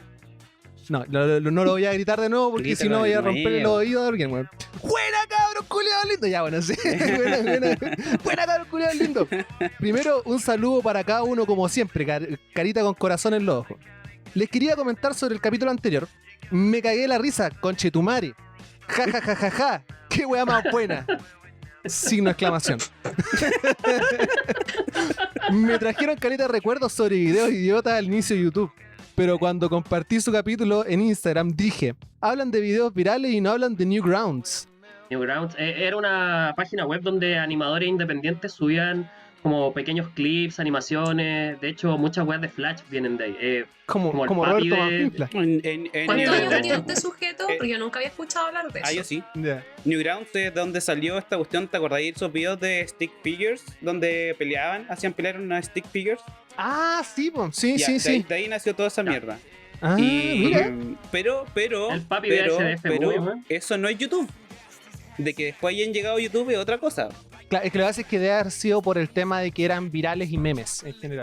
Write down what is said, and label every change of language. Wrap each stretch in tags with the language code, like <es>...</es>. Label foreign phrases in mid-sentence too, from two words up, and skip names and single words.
<es>No, no lo voy a gritar de nuevo porque si Grítalo no voy a de romper el nuevo. oído de alguien, weón. ¡Buena, cabrón, culiao lindo! Ya, bueno, sí. Buena, cabrón, culiao lindo. Primero, un saludo para cada uno, como siempre, carita con corazón en los ojos. Les quería comentar sobre el capítulo anterior, Me cagué la risa, conchetumare. Ja, ja, ja, ja, ja. Qué weá más buena. Signo de exclamación. Me trajeron caleta de recuerdos sobre videos idiotas al inicio de YouTube. Pero cuando compartí su capítulo en Instagram dije, hablan de videos virales y no hablan de Newgrounds. Newgrounds era una página web donde animadores independientes subían como pequeños clips, animaciones. De hecho, muchas weas de Flash vienen de ahí. Como el Roberto papi Manfimpla. ¿Cuántos años tiene este sujeto? Porque yo nunca había escuchado hablar de eso. Ah, yo sí. Ya. Newgrounds es de donde salió esta cuestión. ¿Te acordáis de esos videos de</es> <en>stick figures?</en> <es>Donde peleaban, hacían pelear unas</es> <en>stick figures.</en> <es>Ah, sí, po. Sí, Ya, sí, de, sí. de ahí nació toda esa mierda. Ah, Y, mira. pero, El papi VHDF, muy bueno. eso no es YouTube. De que después hayan llegado a YouTube es otra cosa. Claro, es que lo que pasa es que debe haber sido por el tema de que eran virales y memes en general.</es>